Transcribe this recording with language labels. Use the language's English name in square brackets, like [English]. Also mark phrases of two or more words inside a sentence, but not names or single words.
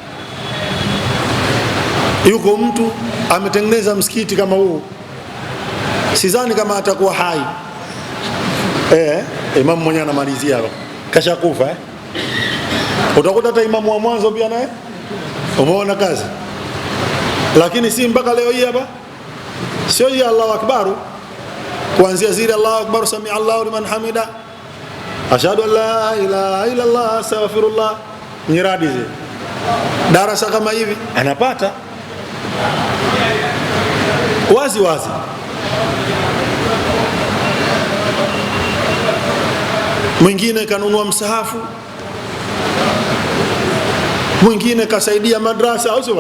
[Swahili] Yuko mtu ametengeneza msikiti kama huu, sidhani kama atakuwa hai. Imamu mwenyewe anamalizia hapo, kashakufa. Utakuta hata imamu wa mwanzo pia naye umeona kazi, lakini si mpaka leo hii hapa, sio ya [Arabic] الله أكبر, [Swahili] kuanzia zile [Arabic] الله أكبر، سمع الله لمن حمده، أشهد أن لا إله إلا الله، أستغفر الله, [Swahili] nyiradi zile darasa kama hivi anapata wazi wazi. Mwingine kanunua msahafu, mwingine kasaidia madrasa, au sio?